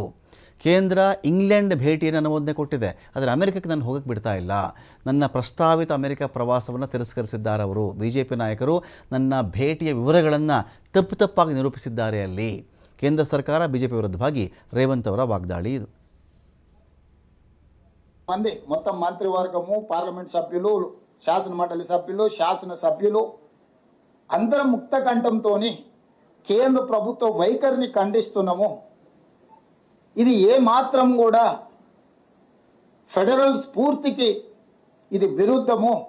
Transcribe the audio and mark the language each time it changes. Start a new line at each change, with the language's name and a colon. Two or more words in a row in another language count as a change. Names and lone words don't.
Kannada: ಕೇಂದ್ರ ಇಂಗ್ಲೆಂಡ್ ಭೇಟಿಯನ್ನು ಅನುಮೋದನೆ ಕೊಟ್ಟಿದೆ, ಆದರೆ ಅಮೆರಿಕಕ್ಕೆ ನಾನು ಹೋಗಕ್ಕೆ ಬಿಡ್ತಾ ಇಲ್ಲ. ನನ್ನ ಪ್ರಸ್ತಾವಿತ ಅಮೆರಿಕ ಪ್ರವಾಸವನ್ನು ತಿರಸ್ಕರಿಸಿದ್ದಾರೆ ಅವರು. BJP ನಾಯಕರು ನನ್ನ ಭೇಟಿಯ ವಿವರಗಳನ್ನು ತಪ್ಪಾಗಿ ನಿರೂಪಿಸಿದ್ದಾರೆ. ಅಲ್ಲಿ ಕೇಂದ್ರ ಸರ್ಕಾರ BJP ವಿರುದ್ಧವಾಗಿ ರೇವಂತ್ ಅವರ వాగ్దాಳಿ ఇది.
Telugu: మంది మొత్తం మంత్రివర్గము, పార్లమెంట్ సభ్యులు, శాసన మండలి సభ్యులు, శాసన సభ్యులు అందరం ముక్త కంఠంతో కేంద్ర ప్రభుత్వ వైఖరిని ఖండిస్తున్నాము. ఇది ఏ మాత్రం కూడా ఫెడరల్ స్ఫూర్తికి ఇది విరుద్ధము.